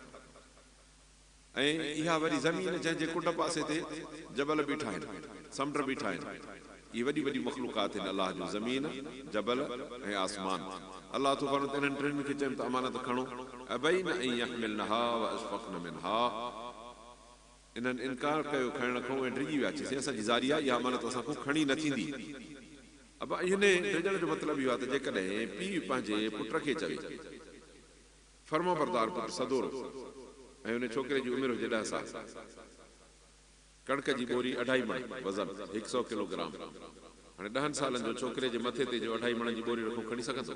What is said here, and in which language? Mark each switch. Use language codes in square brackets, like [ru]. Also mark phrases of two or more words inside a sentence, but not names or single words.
[sd] ऐं इहा वरी ज़मीन जंहिंजे कुंड पासे ते जबल बीठा आहिनि, समुंड बीठा आहिनि, इहे वॾी वॾी मख़लूक़ात आहिनि अलाह जूं, ज़मीन, जबल ऐं आसमान। अलाह तो फरमाए इन्हनि टिनि खे चयमि त अमानत खणो, [ar] أبين أن يحملنها وأشفقن منها, [sd] इन्हनि इनकार कयो खणण खां ऐं डिॼी विया, चईं असांजी ज़ारी आहे, इहा अमानत असांखां खणी न थींदी। अब हिन डिॼण जो मतिलबु इहो आहे त जेकॾहिं पीउ पंहिंजे पुट खे चवे, फर्मा बरदार पुटु सदोरो, ऐं उन छोकिरे जी उमिरि हुजे 10 साल, कणिक जी बोरी 2.5 मण वज़न 100 किलोग्राम, हाणे 10 सालनि जो छोकिरे जे मथे ते जो 2.5 मण जी बोरी रखूं, खणी सघंदो?